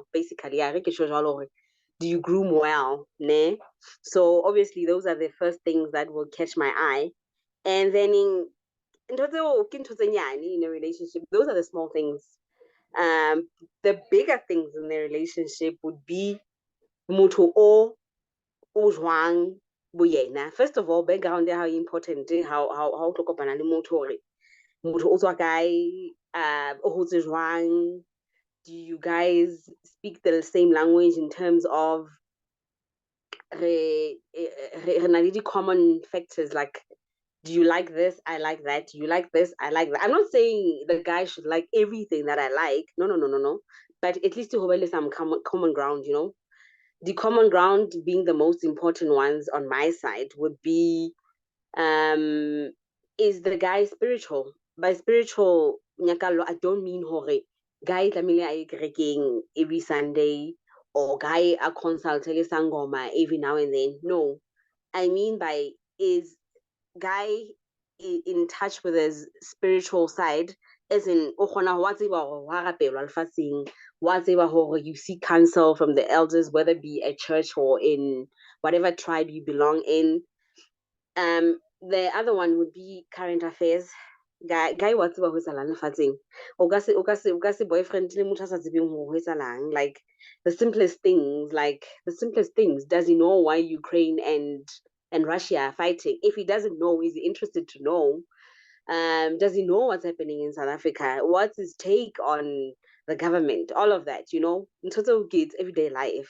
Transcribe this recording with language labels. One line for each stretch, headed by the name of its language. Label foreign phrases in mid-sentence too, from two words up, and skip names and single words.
English: Basically, do you groom well? Ne? So obviously those are the first things that will catch my eye. And then in a relationship, those are the small things. The bigger things in the relationship would be
Southern Sotho: motho o jwang boyena.
English: First of all, background how important how to
Southern Sotho: kopana le motho hore motho o tswa kae, o hotse jwang.
English: Do you guys speak the same language in terms of common factors like do you like this? I like that. Do you like this? I like that. I'm not saying the guy should like everything that I like. No. But at least to have some common ground, you know. The common ground being the most important ones on my side would be is the guy spiritual? By spiritual, Nyakallo, I don't mean hore. Guy
Southern Sotho: tlamehile a kerekeng
English: every Sunday or guy a consult sangoma every now and then. No. I mean by is guy in touch with his spiritual side, as in you seek counsel from the elders, whether it be a church or in whatever tribe you belong in. The other one would be current affairs.
Southern Sotho: Guy wa tseba ho etsahalang lefatsheng o ka se boyfriend le motho a sa tsebeng ho etsahalang,
English: like the simplest things. Does he know why Ukraine and Russia are fighting? If he doesn't know, is he interested to know? Does he know what's happening in South Africa? What's his take on the government? All of that, you know, in total kids everyday life.